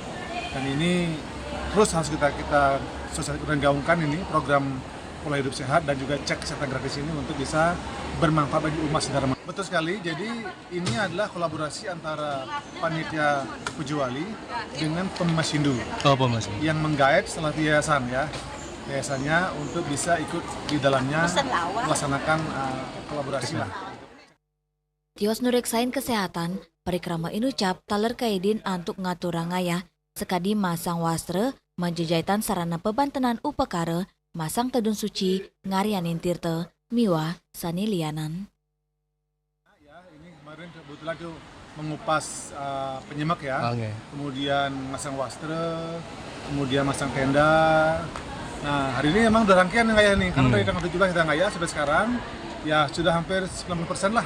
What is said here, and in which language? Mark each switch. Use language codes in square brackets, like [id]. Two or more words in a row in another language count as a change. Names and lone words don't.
[id] Dan ini terus harus kita sosialisasikan dan gaungkan ini program pola hidup sehat dan juga cek kesehatan gratis ini untuk bisa bermanfaat bagi umat Dharma. Betul sekali, jadi ini adalah kolaborasi antara panitia Pujawali dengan Pemas Hindu. Yang menggait setelah yayasan ya. Yayasannya untuk bisa ikut di dalamnya melaksanakan kolaborasi lah. [ban] Tios nureksain kesehatan, perikrama inucap taler kaidin antuk ngatur rangaya, sekadi masang wastre, menjejaitan sarana pebantenan upekara, masang tedun suci, ngarianin tirte, miwah, sanilianan. [id] Ya, ini kemarin kebetulan tuh mengupas penyemek ya, kemudian [ban] masang wastre, [id] kemudian masang tenda. Nah hari ini memang udah rangkaian ngayah nih, karena dari tanggal 17 kita ngayah sampai sekarang, ya sudah hampir 90% lah.